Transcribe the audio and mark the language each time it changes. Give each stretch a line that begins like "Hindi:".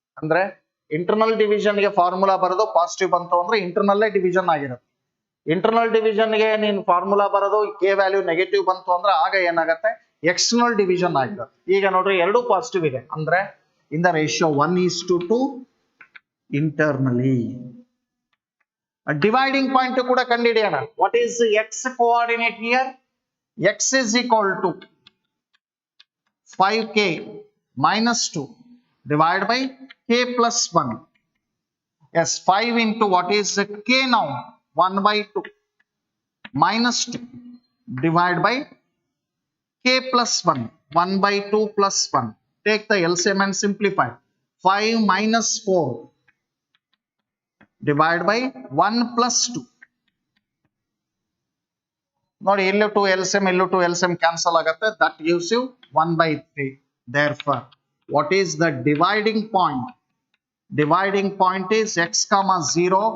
Kannada: ಅಂದ್ರೆ internal division ಗೆ formula ಬರೋದು ಪಾಸಿಟಿವ್ ಬಂತು ಅಂದ್ರೆ ಇಂಟರ್ನಲ್ಲೇ ಡಿವಿಷನ್ ಆಗಿರುತ್ತೆ. ಇಂಟರ್ನಲ್ ಡಿವಿಷನ್ ಗೆ ನೀನ್ ಫಾರ್ಮುಲಾ ಬರೋದು ಕೆ ವ್ಯಾಲ್ಯೂ ನೆಗೆಟಿವ್ ಬಂತು ಅಂದ್ರೆ ಆಗ ಏನಾಗುತ್ತೆ, ಎಕ್ಸ್ಟರ್ನಲ್ ಡಿವಿಷನ್ ಆಗಿರುತ್ತೆ. ಈಗ ನೋಡ್ರಿ, ಎರಡು ಪಾಸಿಟಿವ್ ಇದೆ ಅಂದ್ರೆ
English: in the ratio 1:2 internally. Dividing point
Kannada: ಕೂಡ ಕಂಡುಹಿಡಿಯೋಣ.
English: What is x coordinate here? X is equal to 5k minus 2 divided by k plus 1. Yes, 5 into what is k now? 1/2 minus 2 divided by k plus 1. 1/2 plus 1. Take the LCM and simplify. 5 minus 4 divided by 1 plus 2.
Kannada: ನೋಡಿ, ಇಲ್ಲೂ 2 LCM, ಇಲ್ಲೂ 2 LCM cancel ಆಗುತ್ತೆ.
English: That gives you 1/3. Therefore, what is the dividing point? Dividing point is x comma 0.